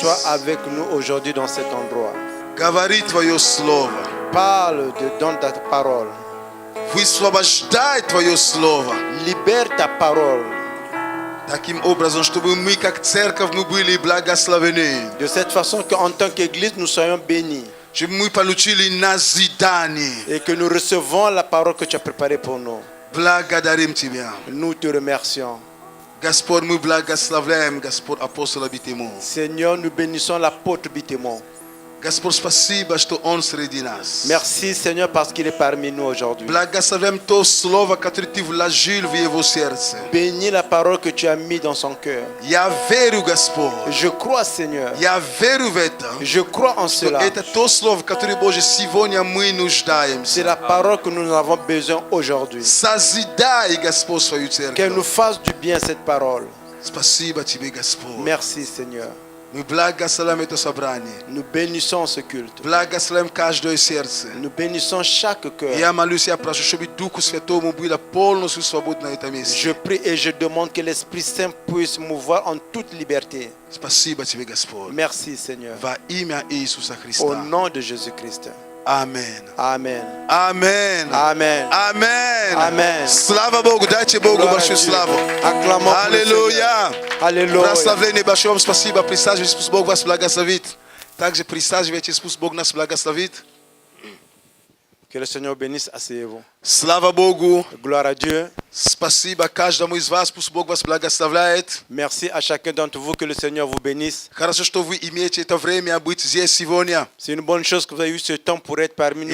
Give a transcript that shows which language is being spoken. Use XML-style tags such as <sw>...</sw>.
<fr>sois avec nous aujourd'hui dans cet endroit.</fr> <ru>Говори твое слово,</ru> <fr>Parle dans ta parole.</fr> <ru>высвобождай твое слово.</ru> <fr>Libère ta parole.</fr> <ru>Таким образом, чтобы мы, как церковь, мы были благословены.</ru> <fr>De cette façon qu'en tant qu'Église, nous soyons bénis.</fr> <ru>Чтобы мы получили назидание.</ru> <fr>Et que nous recevons la parole que tu as préparée pour nous.</fr> <ru>Благодарим тебя.</ru> <fr>Nous te remercions.</fr> <ru>Господь, мы благословляем, Господь, апостола Битему.</ru> <fr>Seigneur, nous bénissons l'apôtre Bitémon.</fr> <ru>Господь, спасибо, что он среди нас.</ru> <fr>Merci Seigneur parce qu'il est parmi nous aujourd'hui.</fr> <ru>Благословляем то слово, которое ты вложил в его сердце.</ru> <fr>Bénis la parole que tu as mis dans son cœur.</fr> <ru>Я верю, Господь.</ru> <fr>Je crois Seigneur.</fr> <ru>Я верю в это.</ru> <fr>Je crois en cela.</fr> <ru>Это то слово, которое, Боже, сегодня мы нуждаемся.</ru> <fr>C'est la parole que nous avons besoin aujourd'hui.</fr> <ru>Созидай, Господь, свою</ru> <fr>Qu'elle nous fasse du bien cette parole.</fr> <ru>Спасибо тебе, Господь.</ru> <fr>Merci Seigneur.</fr> <ru>Мы благословляем это собрание.</ru> <fr>Nous bénissons ce culte.</fr> <ru>Благословляем каждое сердце.</ru> <fr>Nous bénissons chaque cœur.</fr> <ru>Я молюсь, я прошу, чтобы Духу Святому было полностью свободно на этом месте.</ru> <fr>Je prie et je demande que l'Esprit Saint puisse mouvoir en toute liberté.</fr> <ru>Спасибо тебе, Господь.</ru> <fr>Merci Seigneur.</fr> <ru>Во имя Иисуса</ru> <fr>Au</fr> <ru>Христа.</ru> <fr>nom de Jésus-Christ.</fr> <ru>Аминь.</ru> <fr>Amen.</fr> <ru>Аминь.</ru> <fr>Amen.</fr> <ru>Аминь.</ru> <fr>Amen.</fr> <ru>Слава Богу, дайте Богу</ru> <fr>Gloire à</fr> <ru>большую славу.</ru> <fr>Acclamons pour le</fr> <ru>Аллилуйя.</ru> <fr>Seigneur. Alléluia.</fr> <ru>Прославление большое вам спасибо. Присаживайтесь, пусть Бог вас благословит. Также присаживайтесь, пусть Бог нас благословит.</ru> <fr>Que le Seigneur bénisse, asseyez-vous.</fr> <ru>Слава Богу.</ru> <fr>Gloire à Dieu.</fr> <ru>Спасибо каждому из вас, пусть Бог вас благословляет.</ru> <fr>Merci à chacun d'entre vous, que le Seigneur vous bénisse.</fr> <ru>Хорошо, что вы имеете это время быть здесь сегодня.</ru> <fr>C'est une bonne chose que vous avez eu ce temps pour être parmi nous</fr>